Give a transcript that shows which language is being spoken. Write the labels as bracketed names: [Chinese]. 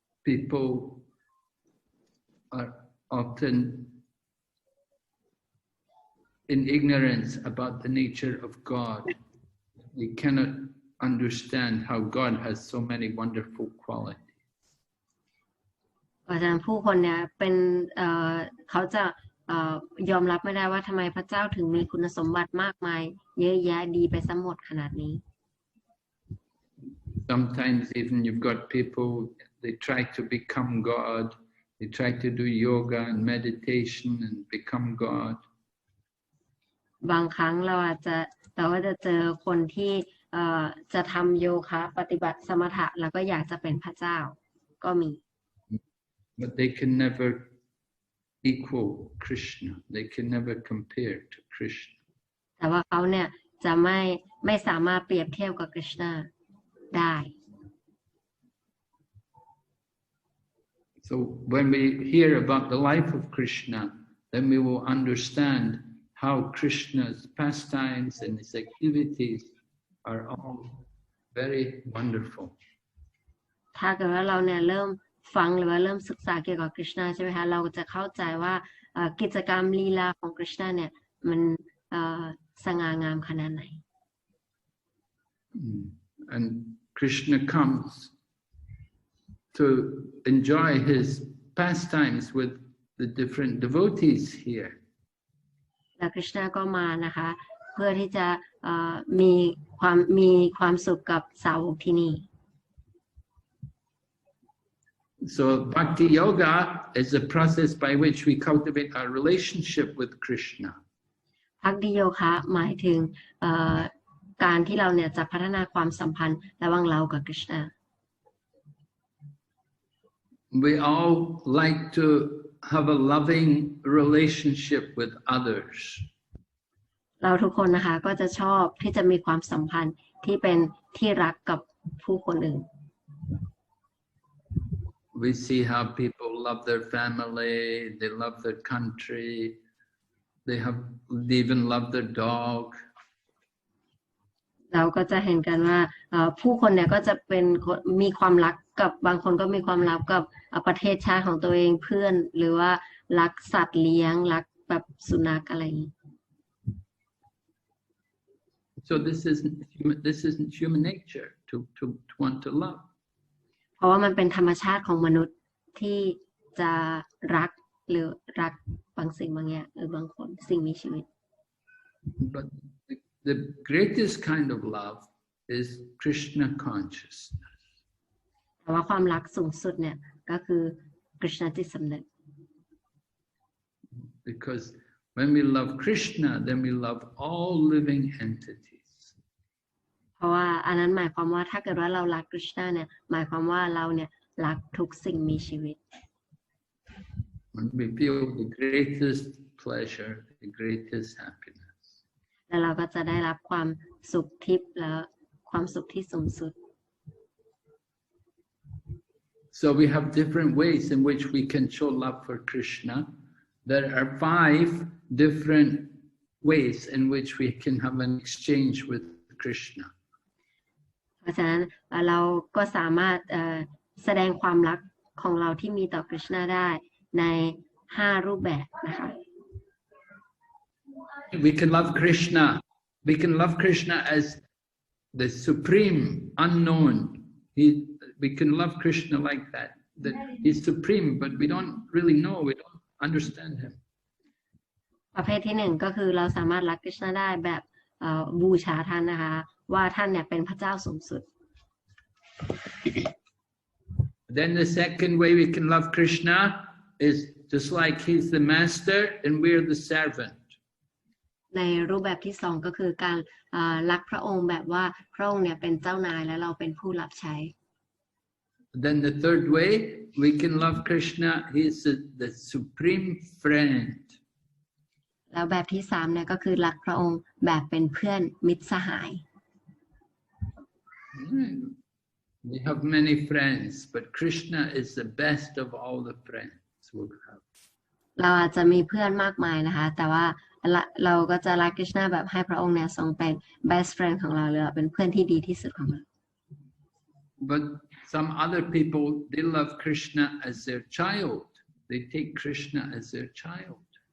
[English] People are often in ignorance about the nature of God. They cannot understand how God has so many wonderful qualities. [Thai] เพราะฉะนั้นผู้คนเนี่ยเป็นเขาจะยอมรับไม่ได้ว่าทำไมพระเจ้าถึงมีคุณสมบัติมากมายเยอะแยะดีไปซะหมดขนาดนี้ [English] Sometimes even you've got people, they try to become God. They try to do yoga and meditation and become God. [Thai] บางครั้งเราก็จะเจอคนที่จะทำโยคะปฏิบัติสมถะแล้วก็อยากจะเป็นพระเจ้าก็มี [English] But they can never equal Krishna. They can never compare to Krishna. [Thai] แต่ว่าเขาเนี่ยจะไม่สามารถเปรียบเทียบกับคริชนาได้ [English] So when we hear about the life of Krishna, then we will understand how Krishna's pastimes and his activities are all very wonderful. [Thai] ถ้าเกิดว่าเราเนี่ยเริ่มฟังหรือว่าเริ่มศึกษาเกี่ยวกับคริชนาใช่ไหมคะเราจะเข้าใจว่ากิจกรรมลีลาของคริชนาเนี่ยมันสง่างามขนาดไหน [English] And Krishna comes to enjoy his pastimes with the different devotees here. [Thai] และคริชนาก็มานะคะเพื่อที่จะมีความสุขกับสาวกที่นี่ [English] So Bhakti Yoga is a process by which we cultivate our relationship with Krishna. [Thai] ภักดิโยคะหมายถึงการที่เราเนี่ยจะพัฒนาความสัมพันธ์ระหว่างเรากับคริชนา [English] We all like to have a loving relationship with others. [Thai] เราทุกคนนะคะก็จะชอบที่จะมีความสัมพันธ์ที่เป็นที่รักกับผู้คนอื่น [English] We see how people love their family, they love their country, they even love their dog. [Thai] เราก็จะเห็นกันว่าผู้คนเนี่ยก็จะมีความรักกับบางคนก็มีความรักกับประเทศชาติของตัวเองเพื่อนหรือว่ารักสัตว์เลี้ยงรักแบบสุนัขอะไรอย่างนี้ [English] So this isn't human nature to want to love. [Thai] เพราะว่ามันเป็นธรรมชาติของมนุษย์ที่จะรักหรือรักบางสิ่งบางอย่างหรือบางคนสิ่งมีชีวิต [English] But the greatest kind of love is Krishna consciousness. [Thai] แต่ว่าความรักสูงสุดเนี่ยก็คือคริชนาจิตสำนึก [English] Because when we love Krishna, then we love all living entities. [Thai] เพ ราะว่าอันนั้นหมายความว่าถ้าเกิดว่าเรารักคริชนาเนี่ยหมายความว่าเราเนี่ยรักทุกสิ่งมีชีวิต [English] And we feel the greatest pleasure, the greatest happiness. [Thai] แล้วเราก็จะได้รับความสุขทิพย์และความสุขที่สูงสุด [English] So we have different ways in which we can show love for Krishna. There are 5 different ways in which we can have an exchange with Krishna. [Thai] เพราะฉะนั้นเราก็สามารถแสดงความรักของเราที่มีต่อคริชนาได้ใน5 รูปแบบนะคะ [English] We can love Krishna. We can love Krishna as the supreme unknown. We can love Krishna like that. That he's supreme, but we don't really know. We don't understand him. [Thai] ประเภทที่1ก็คือเราสามารถรักคริชนาได้แบบบูชาท่านนะคะว่าท่านเนี่ยเป็นพระเจ้าสูงสุด [English] Then the second way we can love Krishna is just like he's the master and we're the servant. [Thai] ในรูปแบบที่2ก็คือการรักพระองค์แบบว่าพระองค์เนี่ยเป็นเจ้านายและเราเป็นผู้รับใช้ [English] Then the third way we can love Krishna, he's the supreme friend. [Thai] แล้วแบบที่3เนี่ยก็คือรักพระองค์แบบเป็นเพื่อนมิตรสหาย [English] We have many friends, but Krishna is the best of all the friends we have. [Thai] เราอาจจะมีเพื่อนมากมายนะคะแต่ว่าเราก็จะรักคริชนาแบบให้พระองค์เนี่ยทรงเป็น [English] best friend [Thai] ของเราเลยเป็นเพื่อนที่ดีที่สุดของเรา [English] But some other people, they love Krishna as their child. They take Krishna as their child.